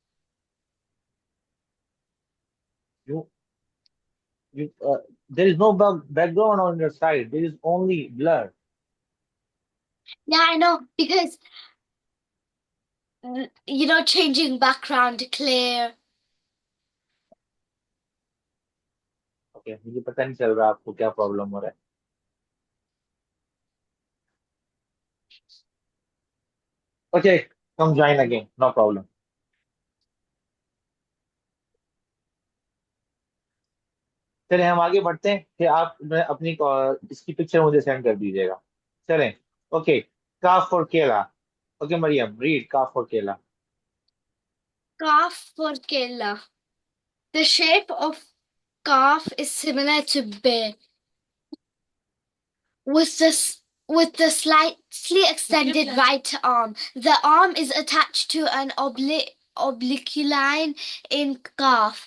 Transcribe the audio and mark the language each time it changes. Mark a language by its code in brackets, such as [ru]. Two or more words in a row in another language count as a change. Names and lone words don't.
[en] You you there is no background on your side. There is only blur. Yeah, I know because changing background clear. [hi] Okay, मुझे पता नहीं चल रहा आपको क्या प्रॉब्लम हो रहा है. [en] Okay, come join again. No problem. [hi] चलें हम आगे बढ़ते हैं. फिर आप अपनी इसकी पिक्चर मुझे सेंड कर दीजिएगा. [en] चलें. Okay. Qaaf for Kela. Okay Mariyam, read Qaaf for Kela. Qaaf for Kela. The shape of Qaaf is similar to B, with the slightly extended right arm. The arm is attached to an oblique line in Qaaf.